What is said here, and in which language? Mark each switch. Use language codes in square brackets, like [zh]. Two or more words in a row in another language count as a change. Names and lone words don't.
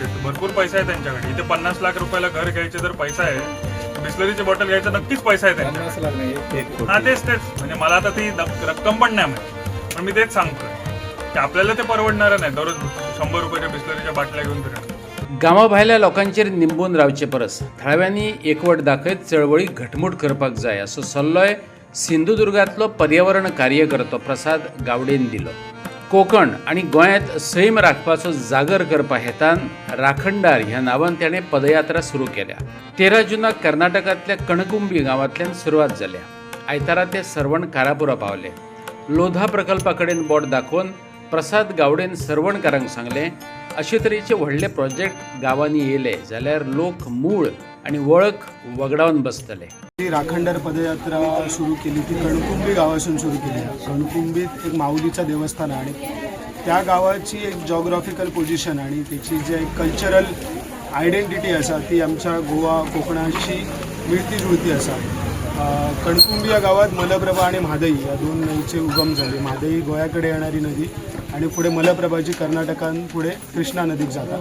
[mr] भरपूर पैसा आहे त्यांच्याकडे। इथे 50 लाख रुपयाला घर घ्यायचे जर पैसा आहे, बिस्लरीची बॉटल घ्यायचा नक्कीच पैसा आहे त्यांच्याकडे। हा तेच म्हणजे मला आता ती रक्कम पण नाही माहिती, पण मी तेच सांगतोय की आपल्याला ते परवडणार नाही दररोज 100 रुपयाच्या बिस्लरीच्या बाटल्या घेऊन फिरणं। [kok] गांवाभायल्या लोकांचेर निंबून रावचे परस थळव्यांनी एकवट दाखयत चळवळी घटमूट करपाक जाय असो सल्लोय सिंधुदुर्गांतलो पर्यावरण कार्यकर्तो प्रसाद गावडेन दिलो। कोकण आणि गोंयांत सैम राखपाचो जागर करपा हेतान राखणदार ह्या नांवान तेणें पदयात्रा सुरू केल्या। 13 जुनाक कर्नाटकांतल्या कणकुंबी गांवांतल्यान सुरवात जाल्या। आयतारा ते सरवण कारापुरा पावले। लोधा प्रकल्पा कडेन बोट दाखोवन प्रसाद गावडेन सरवणकारांक सांगलें, अशे तरेचे व्हडले प्रोजेक्ट गांवांनी येयले जाल्यार लोक मूळ आणि वळख वगडावन बसतले। [mr] ही राखणदार पदयात्रा सुरू केली ती कणकुंबी गावासून सुरू केली। कणकुंबीत एक माऊलीचं देवस्थान आहे आणि त्या गावाची एक [en] geographical position [mr] आणि त्याची जे एक [en] cultural identity [mr] असा ती आमच्या गोवा कोकणाशी मिळती जुळती असा। कणकुंबी या गावात मलप्रभा आणि म्हादई या दोन नदीचे उगम झाले। म्हादई गोव्याकडे येणारी नदी आणि पुढे मलप्रभाची कर्नाटकान पुढे कृष्णा नदीत जातात।